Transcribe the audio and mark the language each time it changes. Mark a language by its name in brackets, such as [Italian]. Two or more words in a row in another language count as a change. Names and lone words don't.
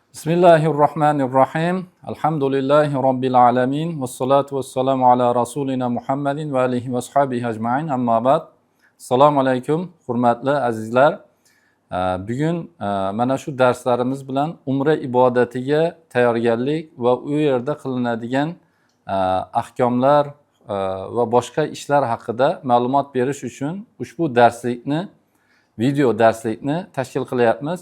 [Arabic] بسم الله الرحمن الرحيم. الحمد لله رب العالمين. والصلاة والسلام على رسولنا محمد وآله وأصحابه أجمعين. أما بعد. [Uzbek] Assalomu alaykum, hurmatli azizlar. Bugun mana shu darslarimiz bilan umra ibodatiga tayyorgarlik va u yerda qilinadigan ahkomlar va boshqa ishlar haqida ma'lumot berish uchun ushbu video darslikni tashkil qilyapmiz.